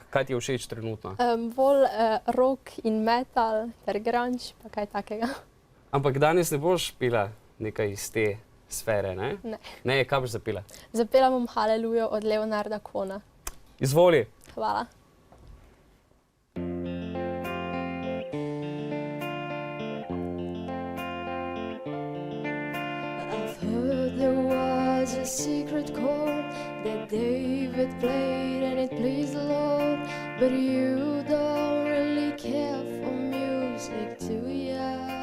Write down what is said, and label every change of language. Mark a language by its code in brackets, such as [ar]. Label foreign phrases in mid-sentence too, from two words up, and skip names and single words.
[sl] Kaj ti je všeč trenutno? Bolj rock in metal, ter grunge, pa kaj takega. Ampak danes ne boš pela nekaj iz te sfere, ne? Ne. Ne, kaj boš zapela? Zapela bom Halelujo od Leonarda Cohena. Izvoli. Hvala. [en] There was a secret chord that David played and it pleased the Lord, but you don't really care for music, do ya?